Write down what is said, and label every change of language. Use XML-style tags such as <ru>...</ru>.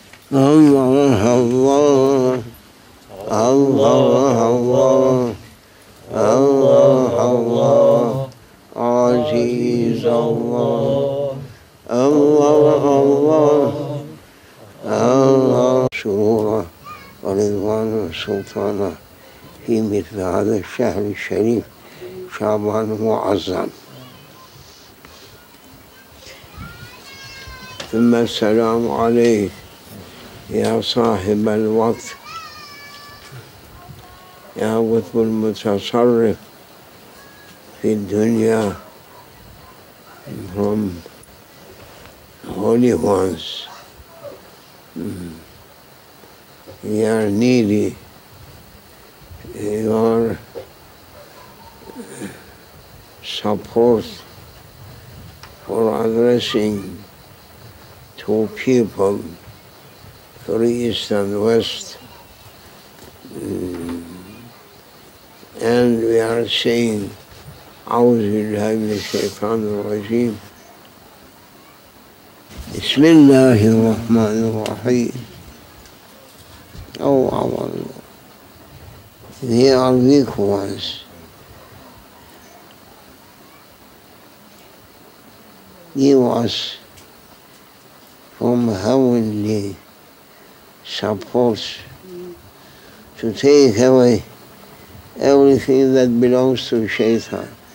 <ar>Allah, Allah, Allah, Allah, Allah, Aziz Allah, Allah, Allah, Allah, سرورا ورضوانا وسلطانا في مثل هذا الشهر الشريف شعبان المعظم. ثم السلام عليك يا صاحب الوقت، يا قطب المتصرف في الدنيا</ar> <en>from holy ones. We are needy your support for addressing to people from East and West. And we are saying,</en> <ar>أعوذ بالله من الشيطان الرجيم بسم الله الرحمن الرحيم.</ar> <en>Oh Allah, they are weak ones. Give us from heavenly support to take away everything that belongs to Shaitan.</en>